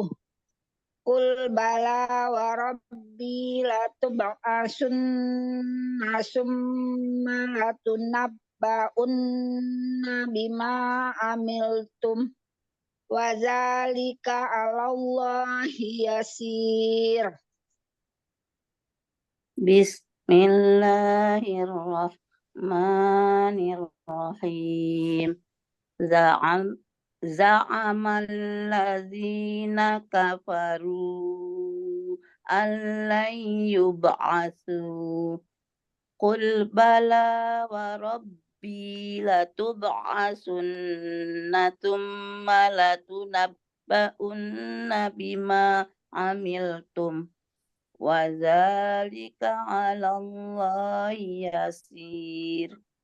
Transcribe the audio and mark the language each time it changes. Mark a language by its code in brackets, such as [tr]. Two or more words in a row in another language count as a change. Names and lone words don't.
[ar] قل بلى وربي لتبعثن ثم لتنبؤن بما عملتم وذلك على الله يسير. بسم الله الرحمن الرحيم. زعم الذين كفروا أن لن يبعثوا. قل بلى وربي لتبعثن ثم لتنبؤن بما عملتم وذلك على الله يسير.